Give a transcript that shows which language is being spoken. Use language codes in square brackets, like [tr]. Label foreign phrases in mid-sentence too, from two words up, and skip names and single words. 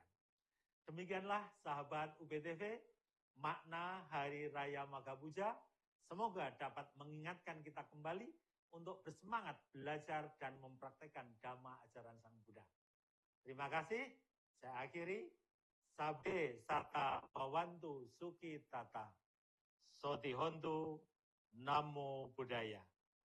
[id] Demikianlah sahabat UBTV, makna Hari Raya Magha Puja. Semoga dapat mengingatkan kita kembali untuk bersemangat belajar dan mempraktekkan Dhamma ajaran Sang Buddha. Terima kasih. Saya akhiri. [pi] Sabe sata bawantu suki tata. Soti hontu. Namo Buddhaya.